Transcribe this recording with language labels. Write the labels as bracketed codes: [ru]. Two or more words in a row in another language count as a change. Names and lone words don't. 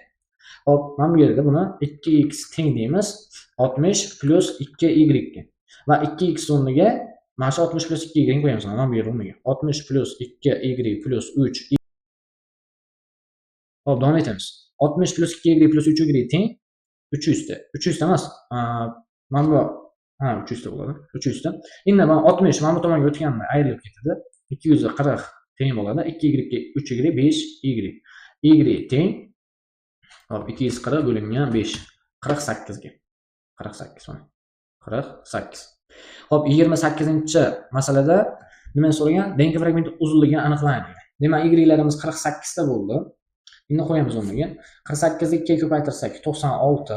[uz] Hop, mana bu yerda buni 2x teng deymiz 60 plus 2y ga. Va 2x o'rniga mana shu 60 plus 2y qo'yamiz. Mana bu yer o'rniga 60 plus 2y plus 3. Hop, davom etamiz. 60 plus 2y plus 3y teng 300 ta. 300 ta emas. Mana bu 300 ta bo'ladi. 300 ta. Endi mana 60 mana bu tomonga o'tganda ayrilib ketadi. 240 teng bo'ladi. 2y ga 3y 5y. Y teng. Hop, 240 bo'lingan 5. 48 ga. 48 mana. 48. Hop, 28-masalada nima so'ragan? DNK fragmenti uzunligini aniqlang. Demak, y-larimiz 48 ta bo'ldi. Endi qo'yamiz o'rniga. 48 ni 2 ga ko'paytirsak 96.